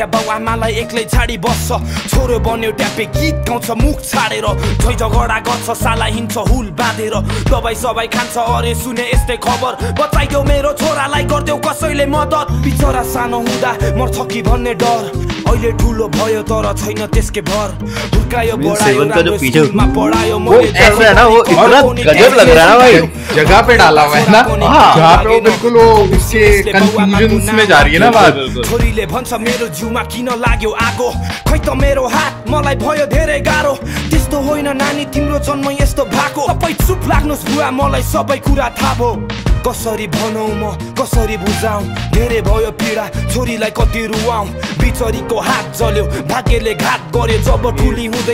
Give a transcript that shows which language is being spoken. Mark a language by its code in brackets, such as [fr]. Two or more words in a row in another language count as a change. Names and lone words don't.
[ne] बाउ आमालाई एक्लै छाडी बस्छ, छोरो बन्यो ट्यापे गीत गाउँछ मुख छाडेर, झै झगडा गर्छ साला हिँड्छ हुल बाँधेर, दबाई सबाई खान्छ अरे सुने यस्तै खबर, बचाइदेऊ मेरो छोरालाई गरिदेऊ कसैले मद्दत, बिचरा सानो हुँदा मर्छ कि भन्ने डर, अहिले ठुलो भयो तर छैन त्यसकै भर, हुर्कायो बढायो राम्रो स्कुलमा पढायो, [hi] ऐसा है ना वो इतना गजब लग रहा है भाई, जगह पे डाला हुआ है ना, जहाँ पे वो बिल्कुल वो इसके कंक्लूजन्स में जा रही है ना बात। [ne] छोरीले भन्छ मेरो जिउमा किन लाग्यो आगो, खै त मेरो हात मलाई भयो धेरै गाह्रो, त्यस्तो होइन नानी तिम्रो जन्म यस्तो भएको, सबै चुप लाग्नुस् बुवा मलाई सबै कुरा थाहा भयो, कसरी भनौँ म कसरी बुझाउँ, धेरै भयो पीडा छोरीलाई कति रुवाउँ, बिचरीको हात जल्यो भाग्यले घात गर्यो, जब ठुली हुँदै